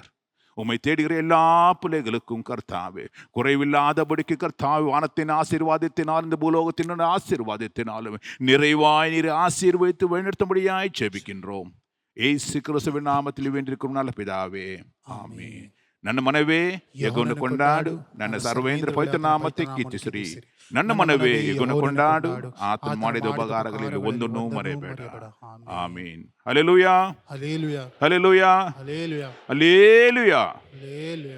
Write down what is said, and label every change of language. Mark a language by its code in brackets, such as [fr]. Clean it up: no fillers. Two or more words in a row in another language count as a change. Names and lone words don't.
[ta] உம்மை தேடுகிற எல்லா பிள்ளைகளுக்கும் கர்த்தாவே, குறைவில்லாதபடிக்கு கர்த்தாவே, வானத்தின் ஆசீர்வாதத்தினால் இந்த பூலோகத்தின் ஆசீர்வாதத்தினாலும் நிறைவாய் நீர் ஆசீர்வதித்து வழிநடத்தும்படியாய் ஜெபிக்கின்றோம். இயேசு கிறிஸ்துவின் நாமத்தில் வேண்டியிருக்கும் நல்ல பிதாவே, ஆமென். [kn] ನನ್ನ ಮನವೇ ಯೆಹೋವನ ಕೊಂಡಾಡು, ನನ್ನ ಸರ್ವೇಂದ್ರ ಪವಿತ್ರ ನಾಮಕ್ಕೆ ಕೀರ್ತಿಸಿರಿ. ನನ್ನ ಮನವೇ ಯೆಹೋವನ ಕೊಂಡಾಡು, ಆತನು ಮಾಡಿದ ಉಪಕಾರಗಳಲ್ಲಿ ಒಂದನ್ನೂ ಮರೆಯಬೇಡ. ಆಮೀನ್. ಹಲ್ಲೆಲೂಯಾ, ಹಲ್ಲೆಲೂಯಾ, ಹಲ್ಲೆಲೂಯಾ, ಹಲ್ಲೆಲೂಯಾ, ಹಲ್ಲೆಲೂಯಾ. ಹಲ್ಲೆಲೂಯಾ.